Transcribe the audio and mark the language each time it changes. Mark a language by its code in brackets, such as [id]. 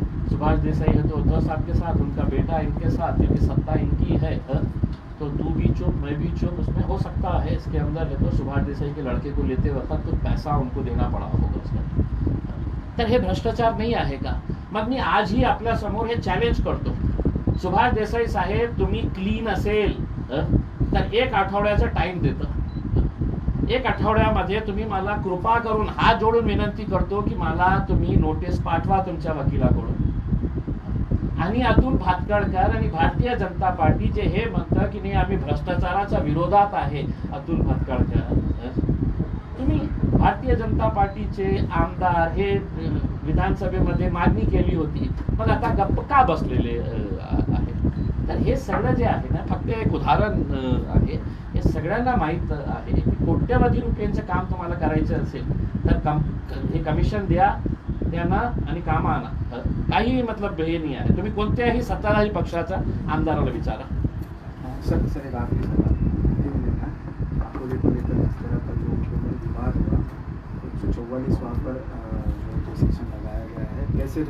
[hi] सुभाष देसाई है तो 10 आपके साथ, उनका बेटा इनके साथ, क्योंकि सत्ता इनकी है. तो तू भी चुप मैं भी चुप, उसमें हो सकता है इसके अंदर है तो सुभाष देसाई के लड़के को लेते वक्त तो पैसा उनको देना पड़ा होगा उसका. [mr] तर हे भ्रष्टाचार नाही आहे का? मग मी आजही आपल्या समोर हे चॅलेंज करतो. सुभाष देसाई साहेब तुम्ही क्लीन असेल तर 1 आठवड्याचा टाइम देतो. 1 आठवड्यामध्ये तुम्ही मला कृपा करून हात जोडून विनंती करतो की मला तुम्ही नोटीस पाठवा तुमच्या वकिलाकडून. आणि अतुल भातकळकर आणि भारतीय जनता पार्टीचे हे म्हणतं की नाही आम्ही भ्रष्टाचाराच्या विरोधात आहे. अतुल भातकळकर तुम्ही भारतीय जनता पार्टीचे आमदार हे विधानसभेमध्ये मागणी केली होती, मग आता गप्प का बसलेले आहे? तर हे सगळं जे आहे ना फक्त एक उदाहरण आहे. हे सगळ्यांना माहीत आहे की कोट्यवधी रुपयांचं काम तुम्हाला करायचं असेल तर हे कमिशन द्या त्यांना आणि कामं आणा. काही मतलब हे नाही आहे. तुम्ही कोणत्याही सत्ताधारी पक्षाचा आमदाराला विचारा. [hi] सर एक आखिरी सवाल. अकोले को लेकर इस तरह का जो विवाद हुआ 144 वहाँ पर जो सेक्शन लगाया गया है कैसे